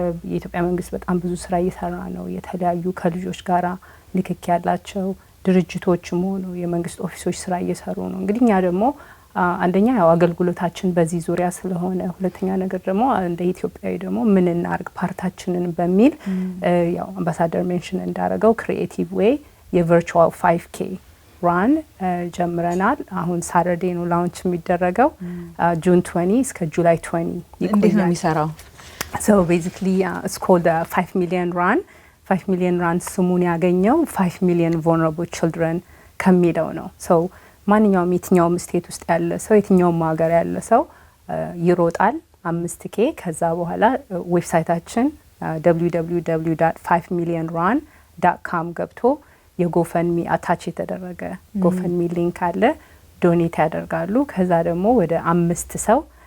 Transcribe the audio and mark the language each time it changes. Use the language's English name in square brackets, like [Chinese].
[Amharic] የኢትዮጵያ መንግስት በጣም ብዙ ስራ እየሰራ ነው። የተለያዩ ከልጆች ጋራ ንክኪ ያላቸው ድርጅቶችም ሆኑ የመንግስት ኦፊሶች ስራ እየሰሩ ነው። እንግዲህ እኛ ደግሞ አንደኛ ያው አገልግሎታችን በዚህ ዙሪያ ስለሆነ፣ ሁለተኛ ነገር ደግሞ እንደ ኢትዮጵያዊ ደግሞ ምን እናርግ ፓርታችንን በሚል ያው አምባሳደር ሜንሽን እንዳረገው ክሪኤቲቭ ዌይ የቨርቹዋል 5K ራን ጀምረናል። አሁን ሳተርዴ ነው ላውንች የሚደረገው ጁን 20 እስከ ጁላይ 20 ይቆያል። እንዴት ነው የሚሰራው? [English] So basically it's called a 5 million run. [Amharic] 5 million run ስሙን ያገኘው [English] 5 million vulnerable children [Amharic] ከሚለው ነው። so ማንኛውም የትኛውም ስቴት ውስጥ ያለ ሰው የትኛውም ሀገር ያለ ሰው ይሮጣል 5K። ከዛ በኋላ ዌብሳይታችን www.5millionrun.com ገብቶ የጎፈንሚ አታች የተደረገ ጎፈንሚ ሊንክ አለ፣ ዶኔት ያደርጋሉ። ከዛ ደግሞ ወደ 5 ሰው